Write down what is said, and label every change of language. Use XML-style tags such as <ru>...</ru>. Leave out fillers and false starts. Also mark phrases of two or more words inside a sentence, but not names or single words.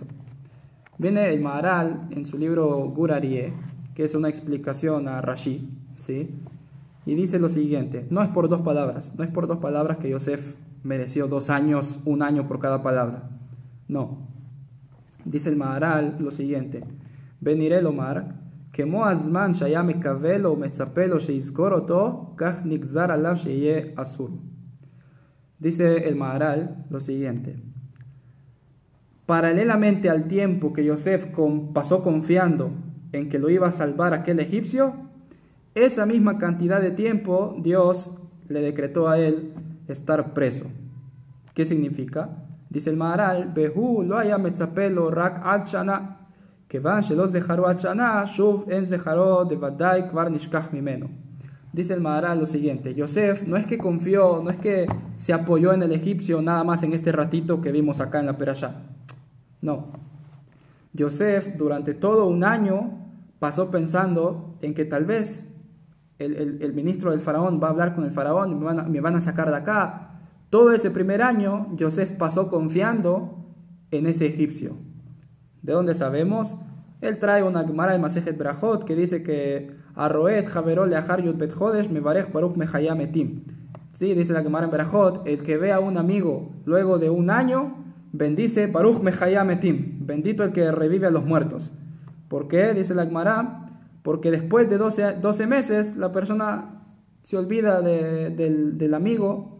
<es>Viene el Maharal en su libro Gur Aryeh, que es una explicación a Rashi, ¿sí? Y dice lo siguiente, no es por 2 palabras, no es por 2 palabras que Yosef mereció 2 años, 1 año por cada palabra. No. Dice el Maharal lo siguiente,</es> <he>ונראה לומר, כמו הזמן שהיה מקווה לו ומצפה לו שיזכור אותו, כך נגזר עליו שיהיה אסור.</he> <es>Dice el Maharal lo siguiente, paralelamente al tiempo que Yosef pasó confiando en que lo iba a salvar aquel egipcio, esa misma cantidad de tiempo Dios le decretó a él estar preso. ¿Qué significa? Dice el Maharal,</es> <he>והוא לא היה מצפה לו רק עד שנה, כיוון שלא זכרו עד שנה, שוב אין זכרו דוודאי כבר נשכח ממנו.</he> <es>Dice el Maharal lo siguiente, Yosef no es que confió, no es que se apoyó en el egipcio nada más en este ratito que vimos acá en la Perashá. No. Yosef durante todo 1 año pasó pensando en que tal vez el ministro del faraón va a hablar con el faraón y me van a sacar de acá. Todo ese primer año Yosef pasó confiando en ese egipcio. ¿De dónde sabemos? Él trae una Gemara de Masejet Brajot que dice que</es> <he>הרואה חברו לאחר י ב חודש מברך ברוך מחיה המתים.</he> <es>Sí, dice la Gemara en Brajot, el que ve a un amigo luego de 1 año, bendice</es> <he>ברוך מחיה המתים,</he> <es>bendito el que revive a los muertos. ¿Por qué? Dice la Gemara, porque después de 12 meses la persona se olvida del amigo.</es>